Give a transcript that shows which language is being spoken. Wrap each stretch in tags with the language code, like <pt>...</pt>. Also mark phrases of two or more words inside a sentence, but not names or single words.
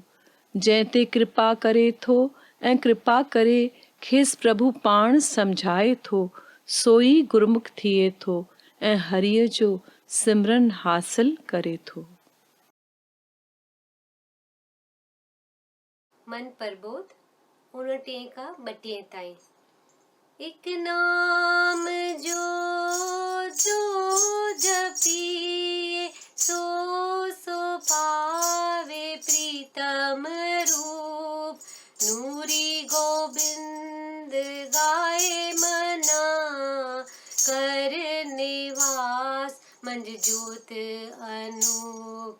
<sd>जंहिं ते कृपा करे थो ऐं कृपा करे खेसि प्रभु पाण सम्झाए थो, सोई गुरमुख थिए थो ऐं हरिय जो सिमरन हासिल करे थो। मन प्रबोध 59 का 32 ताईं। एक नाम जो जपिए सो पावे प्रीतम रूप, नूरी गोविंद गाए मना कर निवास मंज ज्योत अनूप।</sd>